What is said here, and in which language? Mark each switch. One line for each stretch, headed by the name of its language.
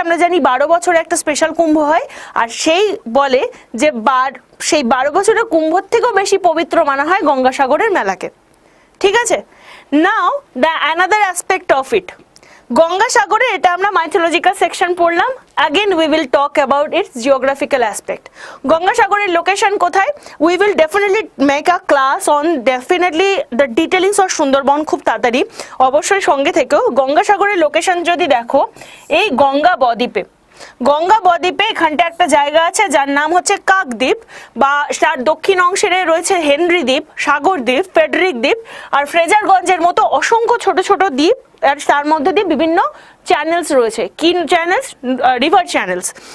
Bangla: আমরা জানি 12 বছরে একটা স্পেশাল কুম্ভ হয়, আর সেই বলে যে সেই 12 বছরের কুম্ভর থেকেও বেশি পবিত্র মানা হয় গঙ্গাসাগরের মেলাকে। ঠিক আছে,
English: now the another aspect of it,
Bangla: গঙ্গাসাগরে এটা আমরা মাইথোলজিক্যাল সেকশন পড়লাম।
English: again we will talk about its geographical aspect.
Bangla: গঙ্গাসাগরের location কোথায়?
English: we will definitely make a class on definitely the detailings of
Bangla: Sundarban খুব তাড়াতাড়ি, অবশ্যই সঙ্গে থেকেও। গঙ্গাসাগরের লোকেশন যদি দেখো, এই গঙ্গা বদ্বীপে, গঙ্গা বদ্বীপে এখানটা একটা জায়গা আছে যার নাম হচ্ছে কাকদ্বীপ, বা তার দক্ষিণ অংশে রয়েছে হেনরি দ্বীপ, সাগর দ্বীপ, ফেডরিক দ্বীপ আর ফ্রেজারগঞ্জের মতো অসংখ্য ছোট ছোট দ্বীপ, আর তার মধ্যে দিয়ে বিভিন্ন চ্যানেলস রয়েছে। কি চ্যানেলস? River channels.